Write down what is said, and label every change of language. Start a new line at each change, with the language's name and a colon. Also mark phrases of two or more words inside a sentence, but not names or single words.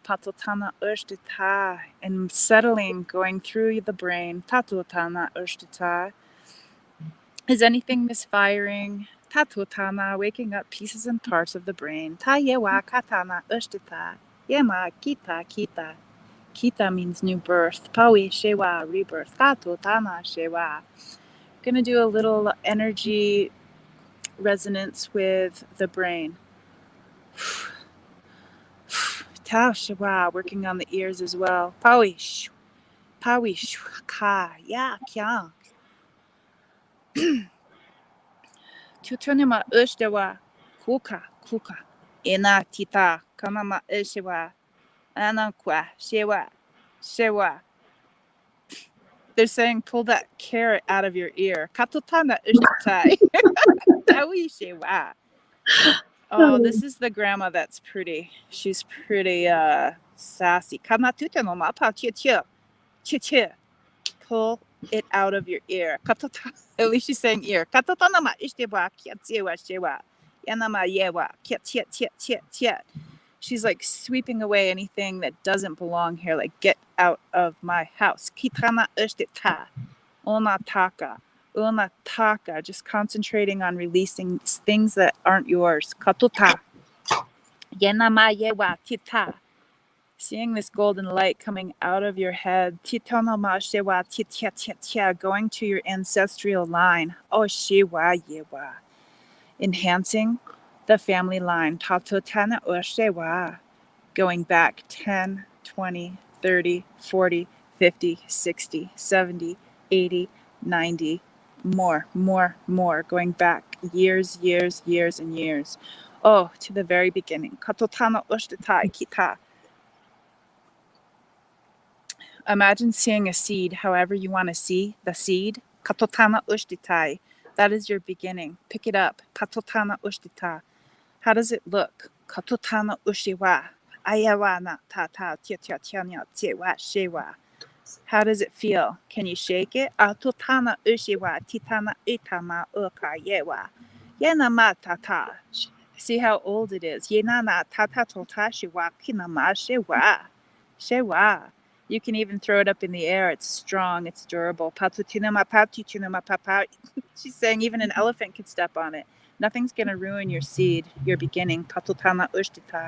English: Patotana ushtita. And settling, going through the brain. Tatotana ushtita. Is anything misfiring? Tatotana, waking up pieces and parts of the brain. Tayewa katana ushtita. Yema kita kita. Kita means new birth. Paui shewa, rebirth. Tatotana shewa. Gonna do a little energy resonance with the brain. Ta shewa, working on the ears as well. Paui shu. Paui shu ka. Ya kya. Tutunima ushdewa. Kuka kuka. Ina tita. Kanama ushewa. Anakwa shewa. Shewa. They're saying pull that carrot out of your ear. Katotana ushtai. Tawi shewa. Oh, this is the grandma that's pretty. She's pretty sassy. Kamatuta no mapa tia tia. Pull it out of your ear. Katota. At least she's saying ear. Katotana ma ishtewa kia tiewa shewa. Yanama yewa kia tia tia tia tia. She's like sweeping away anything that doesn't belong here. Like, get out of my house. Kitana ushtita. Onataka. Unataka. Just concentrating on releasing things that aren't yours. Katuta. Yenama yewa tita. Seeing this golden light coming out of your head. Titonoma shewa titia titia. Going to your ancestral line. Oh shewa yewa. enhancing the family line. Tato tana ushewa. Going back 10, 20, 30, 40, 50, 60, 70, 80, 90, more, going back years, and years. Oh, to the very beginning. Katotana ushtatai kita. Imagine seeing a seed however you want to see the seed. Katotana ushtitai. That is your beginning. Pick it up. Katotana ushtita. How does it look? Katotana ushiwa. Ayawa na tata tia tia tia nya tsewa shewa. How does it feel? Can you shake it? Atotana ushiwa titana itama uka yewa. Yena ma tata. See how old it is. Yena na tata tota shiwa kinama shewa. Shewa. You can even throw it up in the air. It's strong. It's durable. Patutinama patutinama papa. She's saying even an elephant could step on it. Nothing's going to ruin your seed, your beginning. Tatotana ushtita.